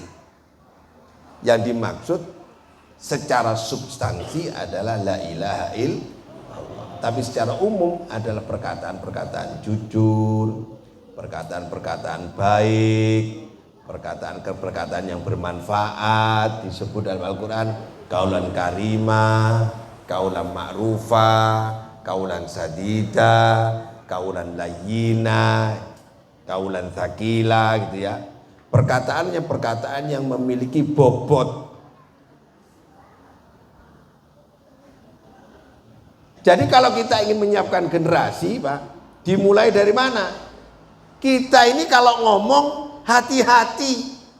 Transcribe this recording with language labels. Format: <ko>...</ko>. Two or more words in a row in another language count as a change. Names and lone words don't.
<id>Yang dimaksud secara substansi adalah</id> <ar>لا إله إلا الله.</ar> <id>Tapi secara umum adalah perkataan-perkataan jujur, perkataan-perkataan baik, perkataan-perkataan yang bermanfaat. Disebut dalam Al-Quran</id> <ar>قولا كريما قولا معروفا قولا سديدا قولا لينا قولا ثقيلا,</ar> <id>gitu ya. Perkataannya perkataan yang memiliki bobot. Jadi kalau kita ingin menyiapkan generasi, Pak, dimulai dari mana? Kita ini kalau ngomong hati-hati.</id>